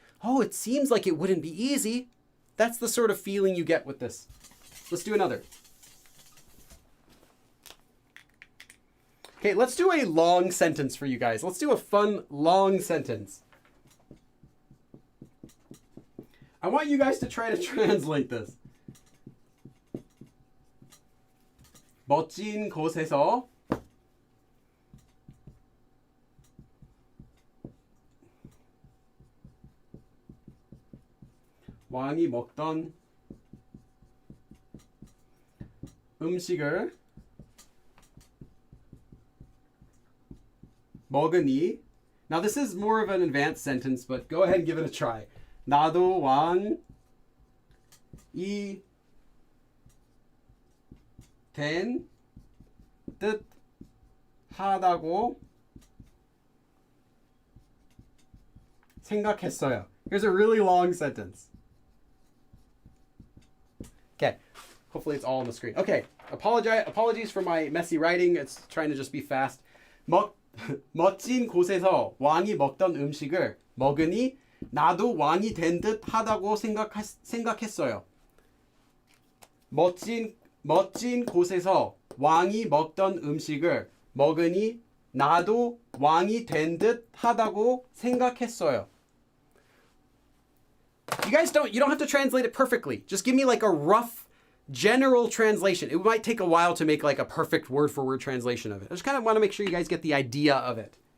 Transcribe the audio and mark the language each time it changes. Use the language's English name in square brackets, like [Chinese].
[English] Oh, it seems like it wouldn't be easy. That's the sort of feeling you get with this. Let's do another. Okay, let's do a long sentence for you guys. Let's do a fun long sentence. I want you guys to try to translate this. [Korean] 멋진 곳에서 왕이 먹던 음식을 먹으니. [English] Now this is more of an advanced sentence, but go ahead and give it a try. [Korean] 나도 왕이 된 듯 하다고 생각했어요. [English] Here's a really long sentence. Okay, hopefully it's all on the screen. Okay, apologies for my messy writing. It's trying to just be fast. [Korean] 멋진 곳에서 왕이 먹던 음식을 먹으니 나도 왕이 된 듯 하다고 생각했어요. 멋진 곳에서 왕이 먹던 음식을 먹으니 나도 왕이 된 듯 하다고 생각했어요. [English] You don't have to translate it perfectly. Just give me like a rough general translation. It might take a while to make like a perfect word for word translation of it. I just kind of want to make sure you guys get the idea of it.